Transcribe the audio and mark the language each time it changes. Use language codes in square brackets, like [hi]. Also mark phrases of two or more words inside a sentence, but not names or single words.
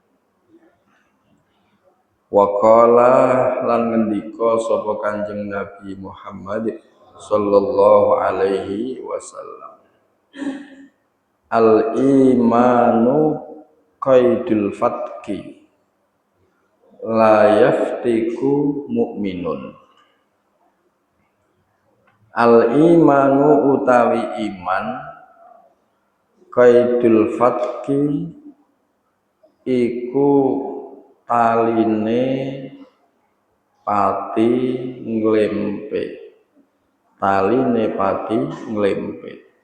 [ar] وقال [jv] lan ngendika sapa Kanjeng Nabi Muhammad [ar] صلى الله عليه وسلم، الإيمان قيد الفتك لا يفتك مؤمن. الإيمان [jv] utawi iman, [ar] قيد الفتك [jv] iku taline pati nglempe, taline pati nglempe.